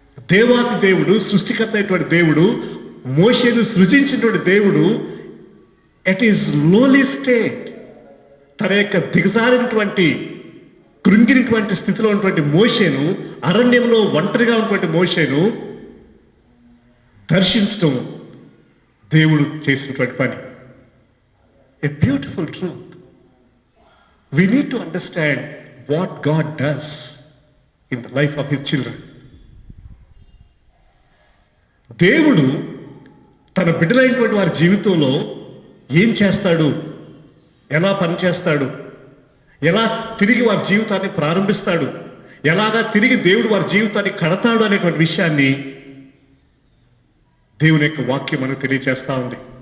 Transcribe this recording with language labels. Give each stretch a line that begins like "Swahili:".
Telugu: దేవాతి దేవుడు, సృష్టికర్త అయినటువంటి దేవుడు, మోషేను సృజించినటువంటి దేవుడు
English: at his lowly state,
Telugu: తన యొక్క దిగజారినటువంటి, కృంగినటువంటి స్థితిలో ఉన్నటువంటి మోషేను, అరణ్యంలో ఒంటరిగా ఉన్నటువంటి మోషేను దర్శించడం దేవుడు చేసినటువంటి పని.
English: A beautiful truth. We need to understand what God does in the life of his children.
Telugu: దేవుడు తన బిడ్డలైనటువంటి వారి జీవితంలో ఏం చేస్తాడు, ఎలా పనిచేస్తాడు, ఎలా తిరిగి వారి జీవితాన్ని ప్రారంభిస్తాడు, ఎలాగా తిరిగి దేవుడు వారి జీవితాన్ని కడతాడు అనేటువంటి విషయాన్ని దేవుని యొక్క వాక్యం మనకు తెలియజేస్తా ఉంది.